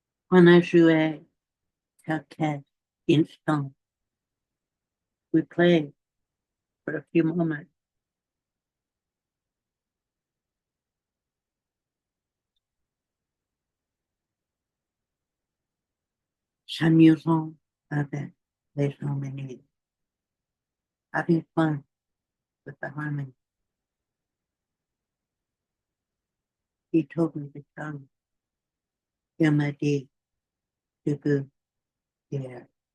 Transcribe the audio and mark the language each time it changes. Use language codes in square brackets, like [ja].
[fr] On a joué quelques instants. [en] We played for a few moments. [fr] S'amusant avec les harmonies. [en] Having fun with the harmony. He told me to tell you. [fr] Il m'a dit de vous dire.